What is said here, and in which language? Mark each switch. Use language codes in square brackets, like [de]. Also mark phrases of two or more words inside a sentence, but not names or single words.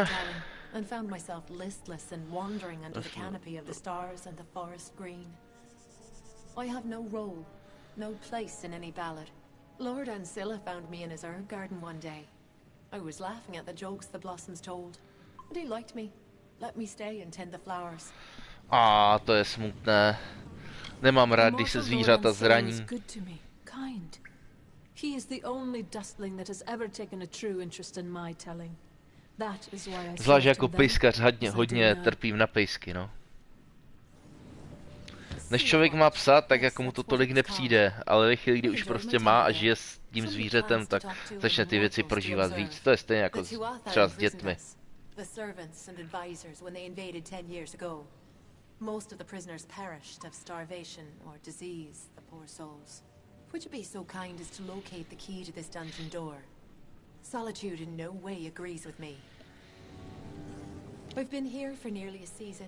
[en] And found myself listless and wandering under the canopy of the stars and the forest green. I have no role, no place in any ballad. Lord Ancilla found me in his herb garden one day. I was laughing at the jokes the blossoms told, and he liked me, let me stay and tend the flowers. [cs] To je smutné. Nemám rád, když se zvířata zraní. [en] He is the only dustling that has ever taken a true interest in my telling. That is why I [cs] Zvlášť jako pejskař hodně trpím na pejsky, no. Než člověk má psa, tak jako mu to tolik nepřijde, ale ve chvíli, kdy už prostě má a žije s tím zvířetem, tak začne ty věci prožívat víc. To je stejně jako třeba s dětmi. [en] Most of the prisoners perished of starvation or disease, the poor souls. Would you be so kind as to locate the key to this dungeon door? Solitude in no way agrees with me. I've been here for nearly a season.